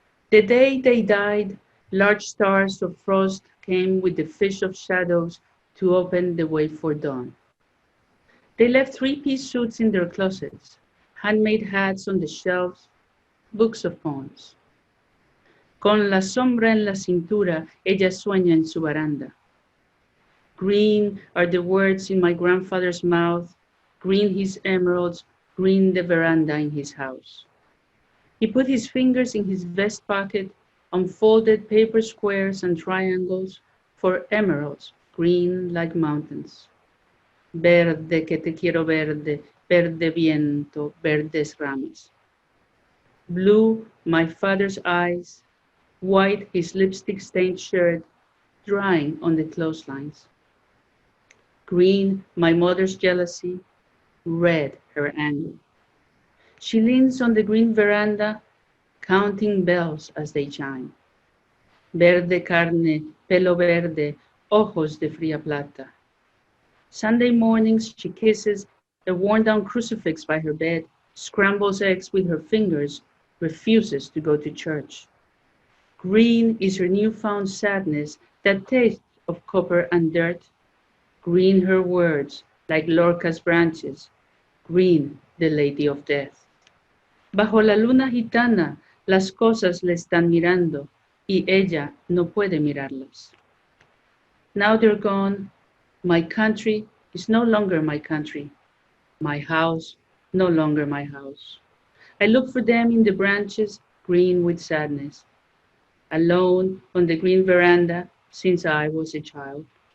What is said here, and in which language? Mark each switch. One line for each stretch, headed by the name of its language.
English: The day they died, large stars of frost came with the fish of shadows to open the way for dawn. They left three-piece suits in their closets, handmade hats on the shelves, books of poems.
Spanish: Con la sombra en la cintura, ella sueña en su baranda.
English: Green are the words in my grandfather's mouth, green his emeralds, green the veranda in his house. He put his fingers in his vest pocket, unfolded paper squares and triangles for emeralds, green like mountains.
Spanish: Verde que te quiero verde, verde viento, verdes ramas.
English: Blue, my father's eyes, white his lipstick-stained shirt, drying on the clotheslines. Green, my mother's jealousy, red her anger. She leans on the green veranda, counting bells as they chime.
Spanish: Verde carne, pelo verde, ojos de fría plata.
English: Sunday mornings she kisses a worn-down crucifix by her bed, scrambles eggs with her fingers, refuses to go to church. Green is her newfound sadness that tastes of copper and dirt. Green her words, like Lorca's branches. Green, the lady of death.
Spanish: Bajo la luna gitana, Las cosas le están mirando y ella no puede mirarlas.
English: Now they're gone. My country is no longer my country. My house, no longer my house. I look for them in the branches, green with sadness. Alone on the green veranda since I was a child.